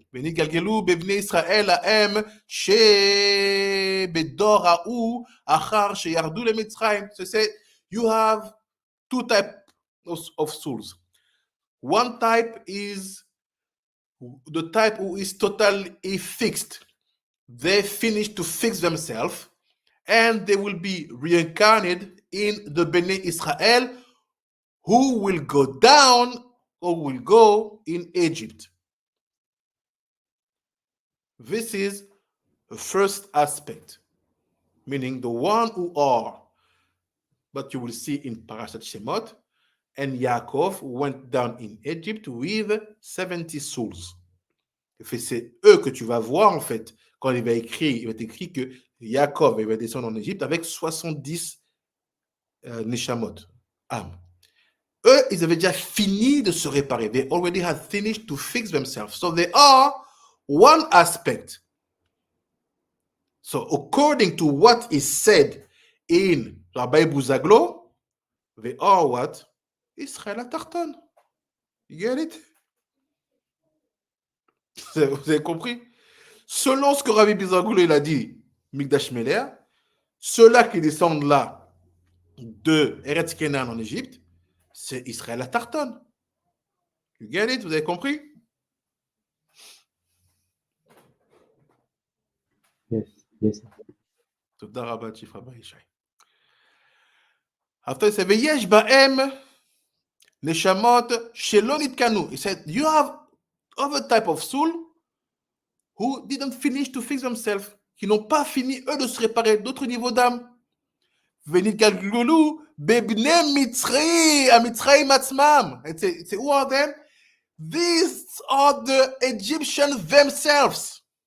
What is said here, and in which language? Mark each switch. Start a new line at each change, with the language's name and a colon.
Hebrew: ונתגלגלו בבני ישראל ההם שבדור ההוא אחר שירדו למצרים.
English: So say you have two types of souls. One type is the type who is totally fixed. They finish to fix themselves and they will be reincarnated in the Bnei Israel who will go down or will go in Egypt. This is the first aspect, meaning the one who are, but you will see in Parashat Shemot, and Yaakov went down in Egypt with 70 souls.
French: C'est eux que tu vas voir en fait, quand il va être écrit que Yaakov va descendre en Égypte avec 70 Neshamot, âmes. Eux, ils avaient déjà fini de se réparer.
English: They already had finished to fix themselves. So they are one aspect. So according to what is said in Rabbi Buzaglo, they are what? Israel Atarton. You get it?
French: Vous avez compris? Selon ce que Rabbi Buzaglo il a dit, Mikdash Meler, ceux-là qui descendent là de Eretz Kenan en Égypte, c'est Israël à Tarton.
English: You get it?
French: Vous avez compris?
English: Yes.
Hebrew: תודה רבה, צ'יף רבי ישי.
English: After he said,
Hebrew: ויש בהם נשמות שלא נתקנו.
English: He said, you have other type of soul who didn't finish to fix themselves,
French: qui n'ont pas fini, eux, de se réparer, d'autres niveaux d'âme.
Hebrew: ונתגלגלו בבני מצרי, המצרים עצמם.
English: It's who are them? These are the Egyptians themselves.